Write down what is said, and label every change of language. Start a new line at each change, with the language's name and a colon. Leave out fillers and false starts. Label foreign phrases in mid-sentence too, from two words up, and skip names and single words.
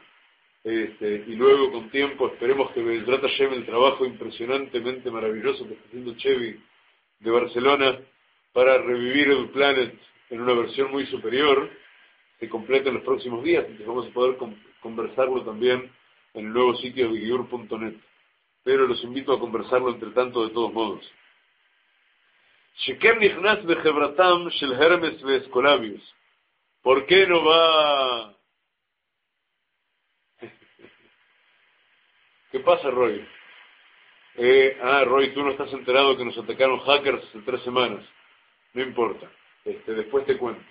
Spanish: Y luego con tiempo esperemos que
Hebrew: בעזרת השם,
Spanish: el trabajo impresionantemente maravilloso que está haciendo Chevy de Barcelona para revivir el Planet en una versión muy superior, se complete en los próximos días, y vamos a poder conversarlo también en el nuevo sitio de giur.net. Pero los invito a conversarlo entre tanto de todos modos.
Hebrew: שקר נכנס בחברתם של הרמס ואסקולפיוס.
Spanish: ¿Por qué no va? ¿Qué pasa, Roy? Roy, tú no estás enterado que nos atacaron hackers hace 3 semanas. No importa. Después te cuento.